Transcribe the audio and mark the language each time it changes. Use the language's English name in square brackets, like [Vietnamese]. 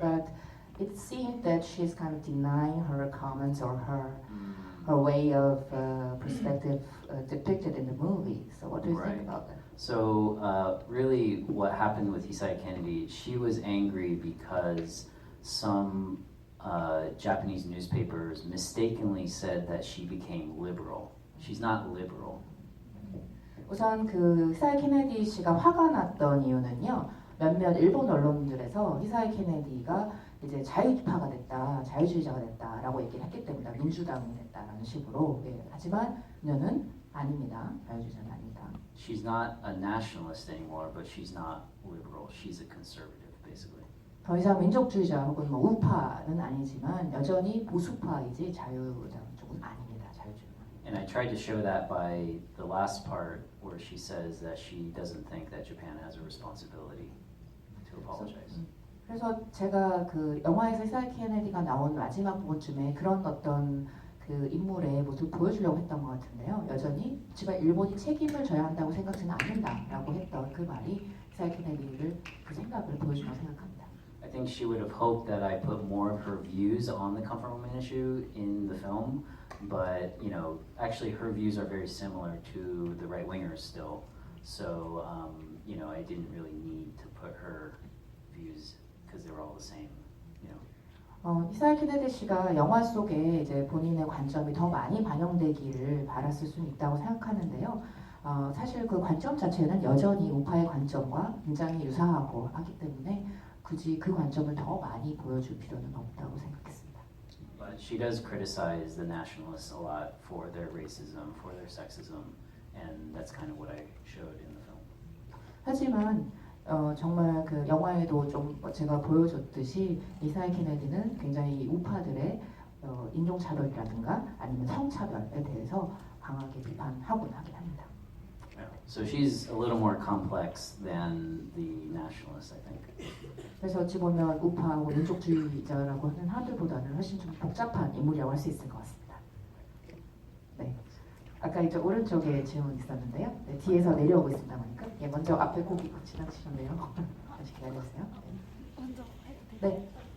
[English] But it seemed that she's kind of denying her comments or her way of perspective depicted in the movie. So what do you think about that? So really what happened with Hisae Kennedy, she was angry because some Japanese newspapers mistakenly said that she became liberal. She's not liberal. [Korean] 우선 그 히사이 케네디 씨가 화가 났던 이유는요. 몇몇 일본 언론들에서 히사이 케네디가 이제 자유파가 됐다, 자유주의자가 됐다라고 얘기를 했기 때문에 민주당이 됐다라는 식으로. 예. 하지만 그녀는 아닙니다. 자유주의자는 아닙니다. [English] She's not a nationalist anymore, but she's not liberal. She's a conservative, basically. [Korean] 더 이상 민족주의자 혹은 뭐 우파는 아니지만 여전히 보수파이지 자유자는 조금 아닙니다. 자유주의는. [English] And I tried to show that by the last part where she says that she doesn't think that Japan has a responsibility to apologize. [Korean] 그래서 제가 그 영화에서 히사이 케네디가 나온 마지막 부분쯤에 그런 어떤 그 인물의 모습을 보여주려고 했던 것 같은데요. 여전히 지금 일본이 책임을 져야 한다고 생각지는 않는다라고 했던 그 말이 히사이 케네디를 그 생각을 보여준다고 생각합니다. [English] I think she would have hoped that I put more of her views on the comfort woman issue in the film, but actually her views are very similar to the right-wingers still. So I didn't really need to put her views because they were all the same. [Korean] 히사이 케네디 씨가 영화 속에 이제 본인의 관점이 더 많이 반영되기를 바랐을 수는 있다고 생각하는데요. 사실 그 관점 자체는 여전히 우파의 관점과 굉장히 유사하고 하기 때문에 굳이 그 관점을 더 많이 보여줄 필요는 없다고 생각했습니다. [English] But she does criticize the nationalists a lot for their racism, for their sexism, and that's kind of what I showed in the film. [Korean] 하지만 정말 그 영화에도 좀 제가 보여줬듯이 이사이 케네디는 굉장히 우파들의 인종차별이라든가 아니면 성차별에 대해서 강하게 비판하곤 하긴 합니다. [English] So she's a little more complex than the nationalists, I think. [Korean] 그래서 어찌 보면 우파하고 민족주의자라고 하는 하들보다는 훨씬 좀 복잡한 인물이라고 할 수 있을 것 같습니다. 네. 아까 이제 오른쪽에 질문 있었는데요. 네, 뒤에서 내려오고 있습니다 보니까. 예, 먼저 앞에 고기 지나치셨네요. 잠시 기다려주세요. 네.